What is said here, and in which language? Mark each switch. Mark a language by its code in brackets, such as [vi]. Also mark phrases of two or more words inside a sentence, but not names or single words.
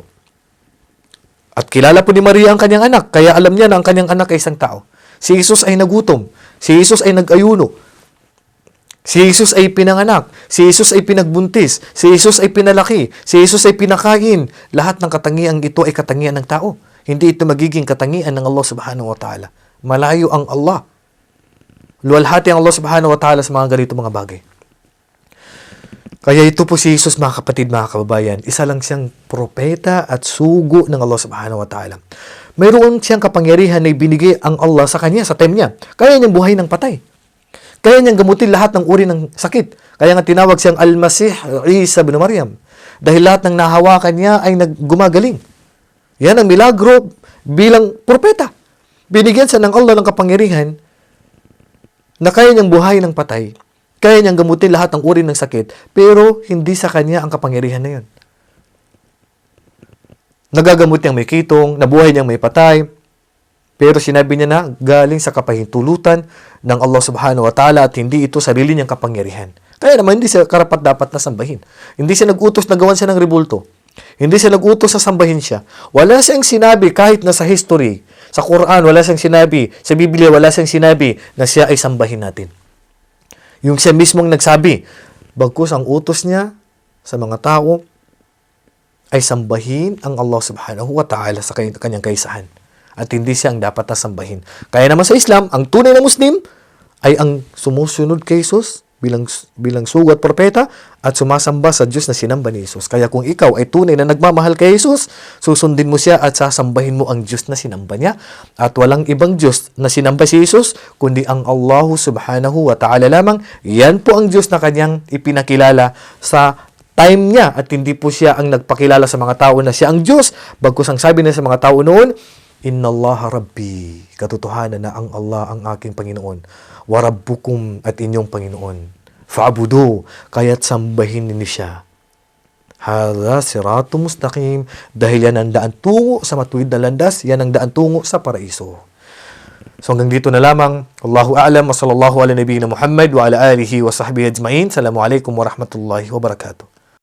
[tl] At kilala po ni Maria ang kanyang anak, kaya alam niya na ang kanyang anak ay isang tao. Si Jesus ay nagutom, si Jesus ay nag-ayuno, si Jesus ay pinanganak, si Jesus ay pinagbuntis, si Jesus ay pinalaki, si Jesus ay pinakain. Lahat ng katangian ito ay katangian ng tao. Hindi ito magiging katangian ng [ar] الله سبحانه وتعالى. [tl] Malayo ang Allah. Luwalhati ang [ar] الله سبحانه وتعالى [tl] sa mga ganito mga bagay. Kaya ito po si Jesus, mga kapatid, mga kababayan, isa lang siyang propeta at sugo ng [ar] الله سبحانه وتعالى. [tl] Mayroon siyang kapangyarihan na ibinigay ang Allah sa kanya, sa time niya. Kaya niyang buhay ng patay. Kaya niyang gamutin lahat ng uri ng sakit. Kaya nga tinawag siyang Al-Masih Isa bin Maryam. Dahil lahat ng nahawakan niya ay gumagaling. Yan ang milagro bilang propeta. Binigyan siya ng Allah ng kapangyarihan na kaya niyang buhay ng patay. Kaya niyang gamutin lahat ng uri ng sakit. Pero hindi sa kanya ang kapangyarihan na yun. Nagagamot niyang may kitong, nabuhay niyang may patay. Pero sinabi niya na galing sa kapahintulutan ng [ar] الله سبحانه وتعالى [tl] at hindi ito sarili niyang kapangyarihan. Kaya naman hindi siya karapat-dapat na sambahin. Hindi siya nag-utos na gawan siya ng rebulto. Hindi siya nag-utos na sambahin siya. Wala siyang sinabi kahit na sa history, sa Quran, wala siyang sinabi, sa Biblia, wala siyang sinabi na siya ay sambahin natin. Yung siya mismong nagsabi, bagkus ang utos niya sa mga tao ay sambahin ang [ar] الله سبحانه وتعالى [tl] sa kanyang kaisahan. At hindi siya ang dapat na sambahin. Kaya naman sa Islam, ang tunay na Muslim ay ang sumusunod kay Jesus bilang sugo at propeta at sumasamba sa Diyos na sinamba ni Jesus. Kaya kung ikaw ay tunay na nagmamahal kay Jesus, susundin mo siya at sasambahin mo ang Diyos na sinamba niya. At walang ibang Diyos na sinamba si Jesus, kundi ang [ar] الله سبحانه وتعالى [tl] lamang. Yan po ang Diyos na kanyang ipinakilala sa time niya at hindi po siya ang nagpakilala sa mga tao na siya ang Diyos. Bagkus ang sabi niya sa mga tao noon, [ar] إن الله ربي, [tl] katotohanan na ang Allah ang aking Panginoon. [ar] وربكم [tl] at inyong Panginoon. Fa'budu, kaya't sambahin ninyo siya. [ar] هذا صراط مستقيم, [tl] dahil yan ang daan tungo sa matuwid na landas, yan ang daan tungo sa paraiso. So hanggang dito na lamang. [ar] الله أعلم وصلى الله على نبينا محمد وعلى آله وصحبه أجمعين. السلام عليكم ورحمة الله وبركاته.